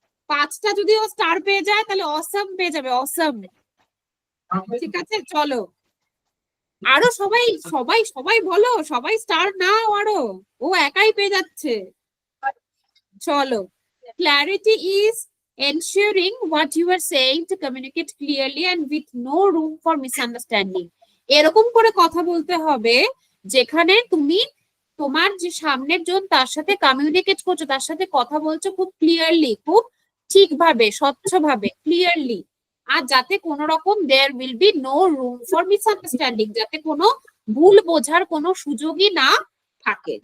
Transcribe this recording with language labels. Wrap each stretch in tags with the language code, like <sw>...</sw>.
<bn>5টা যদি ও স্টার পেয়ে যায় তাহলে অসম পেয়ে যাবে, অসম। ঠিক আছে, চলো আরো সবাই বলো, সবাই স্টার নাও আরো, ও একাই পেয়ে যাচ্ছে।</bn> <en>চলো, clarity is ensuring what you are saying to communicate clearly and with no room for misunderstanding.</en> <bn>এরকম করে কথা বলতে হবে যেখানে তুমি তোমার যে সামনের জন তার সাথে কমিউনিকেট করছো, তার সাথে কথা বলছো খুব ক্লিয়ারলি, খুব ঠিকভাবে, স্বচ্ছভাবে, ক্লিয়ারলি, আর যাতে কোনো রকম</bn> <en>there will be no room for misunderstanding,</en> <bn>যাতে কোনো ভুল বোঝার কোনো সুযোগই না থাকে।</bn>